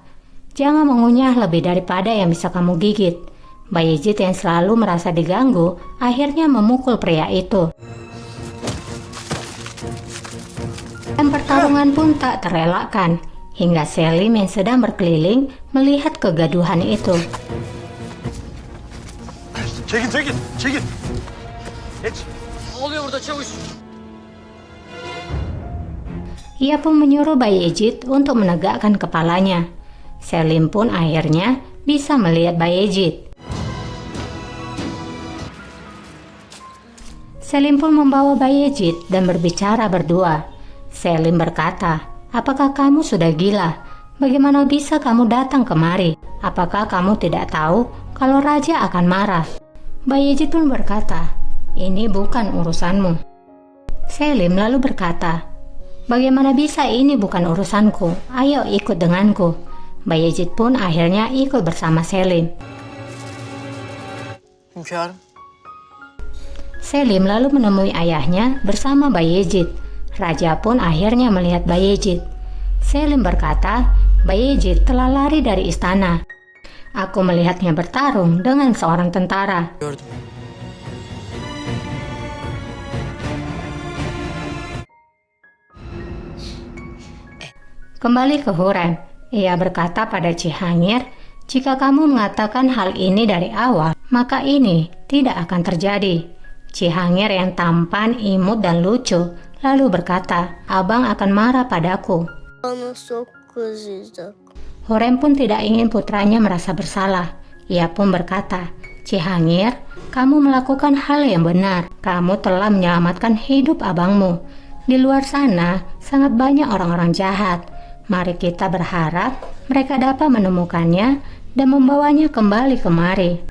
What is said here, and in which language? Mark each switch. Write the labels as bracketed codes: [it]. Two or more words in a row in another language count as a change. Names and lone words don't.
[id] Jangan mengunyah lebih daripada yang bisa kamu gigit." Bayezid yang selalu merasa diganggu akhirnya memukul pria itu. Dan pertarungan pun tak terelakkan, hingga Selim yang sedang berkeliling melihat kegaduhan itu. [tr] Çekil. Geç. [id] Ia pun menyuruh Bayezid untuk menegakkan kepalanya. Selim pun akhirnya bisa melihat Bayezid. Selim pun membawa Bayezid dan berbicara berdua. Selim berkata, "Apakah kamu sudah gila? Bagaimana bisa kamu datang kemari? Apakah kamu tidak tahu kalau raja akan marah?" Bayezid pun berkata, "Ini bukan urusanmu." Selim lalu berkata, "Bagaimana bisa ini bukan urusanku? Ayo ikut denganku." Bayezid pun akhirnya ikut bersama Selim. [tr] Hünkârım. [id] Selim lalu menemui ayahnya bersama Bayezid. Raja pun akhirnya melihat Bayezid. Selim berkata, "Bayezid telah lari dari istana. Aku melihatnya bertarung dengan seorang tentara." [tr] Gördüm. [id] Kembali ke Hurrem, ia berkata pada Cihangir, "Jika kamu mengatakan hal ini dari awal, maka ini tidak akan terjadi." Cihangir yang tampan, imut, dan lucu lalu berkata, "Abang akan marah padaku." [tr] Bana çok kızacak. [id] Hurrem pun tidak ingin putranya merasa bersalah. Ia pun berkata, "Cihangir, kamu melakukan hal yang benar. Kamu telah menyelamatkan hidup abangmu. Di luar sana, sangat banyak orang-orang jahat. Mari kita berharap mereka dapat menemukannya dan membawanya kembali kemari."